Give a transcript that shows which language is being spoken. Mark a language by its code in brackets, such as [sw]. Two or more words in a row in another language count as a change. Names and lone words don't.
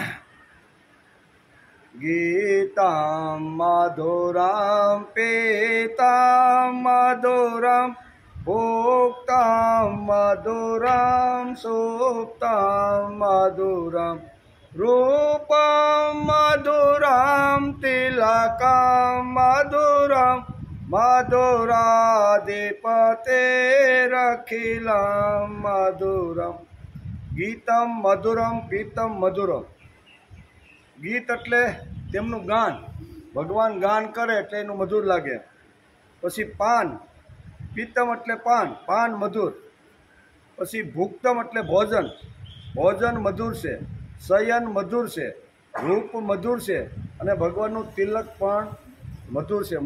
[sa] गीतां मधुरां पीतां मधुरं भोक्तां मधुरां सुप्तां मधुरं रूपं मधुरां तिलकं मधुरं मधुराधिपतेरखिलं मधुरं। गीतम मधुरम पीतम मधुरम। [gu] गीत એટલે તેમનું ગાન, ભગવાન ગાન કરે એટલે એનું મધુર લાગે। પછી પાન, પીતમ એટલે પાન, પાન મધુર। પછી ભુક્તમ એટલે ભોજન, ભોજન મધુર છે। શયન મધુર છે, રૂપ મધુર છે અને ભગવાનનું તિલક પણ મધુર છે।